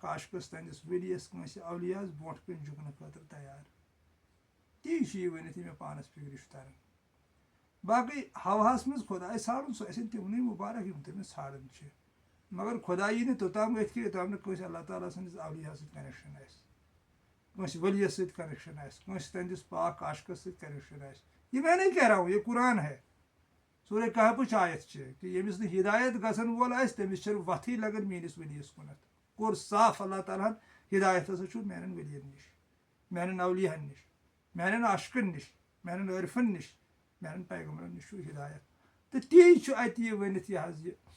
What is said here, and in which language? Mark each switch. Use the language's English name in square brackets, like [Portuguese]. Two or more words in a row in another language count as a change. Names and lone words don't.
[Kashmiri] عاشقس تٕہنٛدِس ؤلِیَس کٲنٛسہِ اولِیاہس برونٛٹھ کَنۍ جُگنہٕ خٲطرٕ تیار تی چھُ یہِ ؤنِتھ یہِ مےٚ پانَس فِکرِ چھُ تران باقٕے ہواہس منٛز خۄداے ژھانڈُن سُہ ٲسِن تِمنٕے مُبارک یِم تٔمِس ژھانڈان چھِ مگر خۄدا یی نہٕ توٚتام أتھۍ کہِ یوٚتام نہٕ کٲنٛسہِ اللہ تعالیٰ سٕنٛدِس اولِیاہس سۭتۍ کنیکشن آسہِ کٲنٛسہِ ؤلِیَس سۭتۍ کنیکشن آسہِ کٲنٛسہِ تٕہنٛدِس پاک عاشقس سۭتۍ کنیکشن آسہِ [Urdu] یہ میں نہیں کہہ رہا ہوں یہ قرآن ہے [Kashmiri] سورہ کہفٕچ آیت چھِ کہ ییٚمِس نہٕ ہدایت گژھن وول آسہِ تٔمِس چھنہٕ وَتھٕے لگان میٲنِس ؤلِیَس کُنتھ کوٚر صاف اللہ تعالیٰ ہن ہدایت ہسا چھُ میانٮ۪ن ؤلین نِش میانٮ۪ن اولیاہن نِش میانٮ۪ن عاشقن نِش میانٮ۪ن عٲرفن نِش میانٮ۪ن پیغمبرن نِش چھُ ہدایت تہٕ تی چھُ اَتہِ یہِ ؤنِتھ یہِ حظ یہِ